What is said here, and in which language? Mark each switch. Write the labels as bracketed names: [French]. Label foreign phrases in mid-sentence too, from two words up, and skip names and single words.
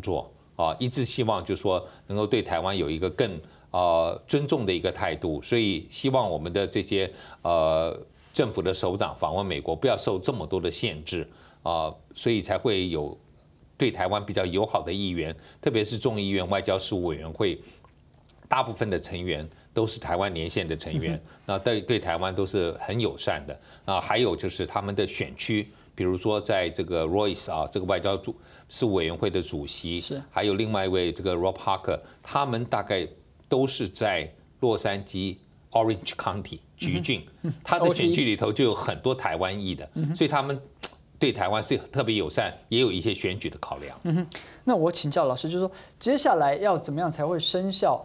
[Chinese] 作啊，一直希望就是說能夠對台灣有一個更尊重的一個態度，所以希望我們的這些政府的首長訪問美國不要受這麼多的限制啊，所以才會有對台灣比較友好的意願，特別是眾議院外交事務委員會，大部分的成員都是台灣連線的成員，那對台灣都是很友善的啊。還有就是他們的選區，比如說在這個 Royce 啊，這個外交事務委員會的主席，還有另外一位這個 Rob Parker，他們大概都是在洛杉磯 Orange County 橘郡，他的選區裡頭就有很多台灣裔的，所以他們对台湾是特别友善，也有一些选举的考量。那我请教老师，就是说接下来要怎么样才会生效？